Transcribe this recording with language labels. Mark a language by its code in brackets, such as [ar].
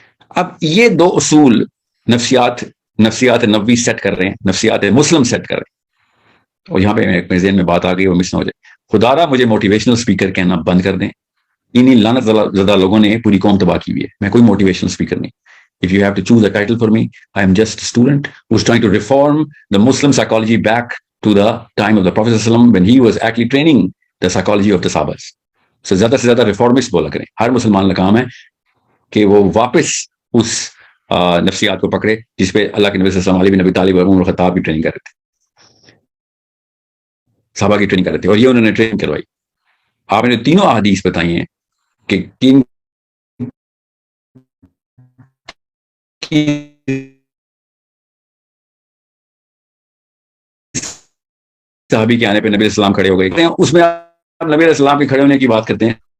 [ur] اب یہ 2 اصول نفسیات نبوی سیٹ کر رہے ہیں, نفسیات مسلم سیٹ کر رہے ہیں. اور یہاں پہ میرے ذہن میں بات آ گئی, وہ مس نہ ہو جائے. خدا را مجھے موٹیویشنل اسپیکر کہنا بند کر دیں. انہی لعنت زدہ لوگوں نے پوری قوم تباہ کی ہوئی ہے. میں کوئی موٹیویشنل اسپیکر نہیں. [en] If you have to choose a title for me, I am just a student who's trying to reform the Muslim psychology back to the time of the Prophet ﷺ when he was actually training the psychology of the Sahabas. [ur] So زیادہ سے زیادہ reformist بولا کریں. ہر مسلمان کا کام ہے کہ وہ واپس اس نفسیات کو پکڑے جس پہ اللہ کے نبی صلی اللہ علیہ وسلم, علی بن ابی طالب اور عمر بن الخطاب بھی ٹریننگ کر رہے تھے. صحابہ کی ٹریننگ کر رہے تھے, اور یہ انہوں نے ٹریننگ کروائی. آپ نے تینوں احادیث بتائی ہیں کہ تین صحابی کے آنے پہ نبی علیہ السلام کھڑے ہو گئے, اس میں آپ نبی علیہ السلام کے کھڑے ہونے کی بات کرتے ہیں.